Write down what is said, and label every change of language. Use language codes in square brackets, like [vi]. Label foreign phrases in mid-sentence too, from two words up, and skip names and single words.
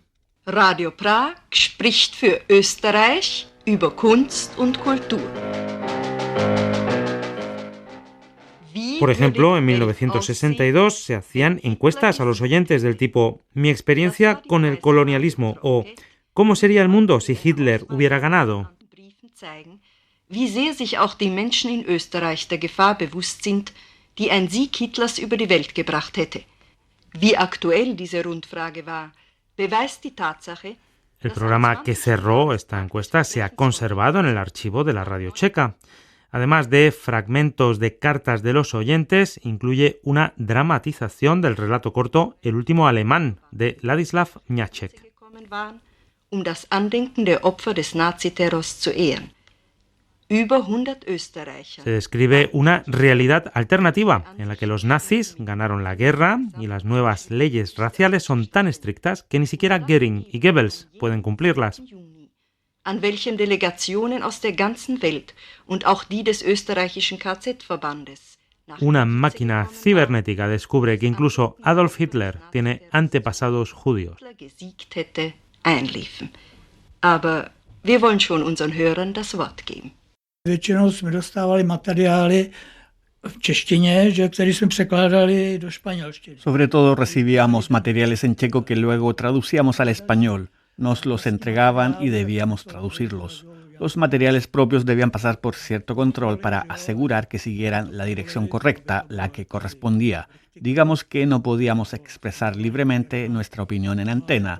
[de] Radio Prag spricht für Österreich über Kunst und Kultur. [es] Por ejemplo, en 1962 se hacían encuestas a los oyentes del tipo «Mi experiencia con el colonialismo» o «¿Cómo sería el mundo si Hitler hubiera ganado?». [de] Wie sehr sich auch die Menschen in Österreich der Gefahr bewusst sind, die ein Sieg Hitlers über die Welt gebracht hätte. Wie aktuell diese Rundfrage war, beweist die Tatsache. [es] El programa que cerró esta encuesta se ha conservado en el archivo de la radio checa. Además de fragmentos de cartas de los oyentes, incluye una dramatización del relato corto El último alemán, de Ladislav Mňáček. [de] Um das Andenken der Opfer des Naziterrors zu ehren. Über 100 Österreicher. [es] Se describe una realidad alternativa en la que los nazis ganaron la guerra y las nuevas leyes raciales son tan estrictas que ni siquiera Göring y Goebbels pueden cumplirlas. [de] An welchem Delegationen aus der ganzen Welt und auch die des österreichischen KZ-Verbandes. [es] Una máquina cibernética descubre que incluso Adolf Hitler tiene antepasados judíos. [de] Gesiegt hätte, einliefen. Aber wir wollen schon unseren Hörern das Wort geben. [cs] Většinou jsme dostávali materiály v češtině, které jsme překládali do španělštiny. [es] Sobre todo recibíamos materiales en checo que luego traducíamos al español. Nos los entregaban y debíamos traducirlos. Los materiales propios debían pasar por cierto control para asegurar que siguieran la dirección correcta, la que correspondía. Digamos que no podíamos expresar libremente nuestra opinión en antena.